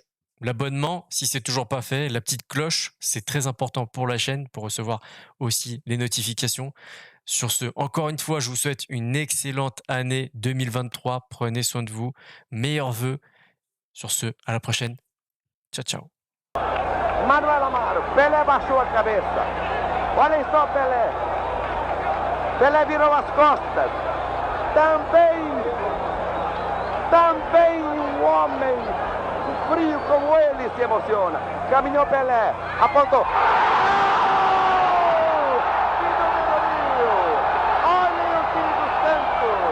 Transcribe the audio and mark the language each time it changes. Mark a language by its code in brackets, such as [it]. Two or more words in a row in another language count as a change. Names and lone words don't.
[fr] L'abonnement, si c'est toujours pas fait, la petite cloche, c'est très important pour la chaîne, pour recevoir aussi les notifications. Sur ce, encore une fois, je vous souhaite une excellente année 2023. Prenez soin de vous. Meilleurs vœux. Sur ce, à la prochaine. [it] Ciao, ciao. [pt] Manuel Amaro, Pelé baixou a cabeça. Olhem só Pelé. Pelé virou as costas. Também um homem frio como ele se emociona. Caminhou Pelé, apontou. Olhem o time do Santos.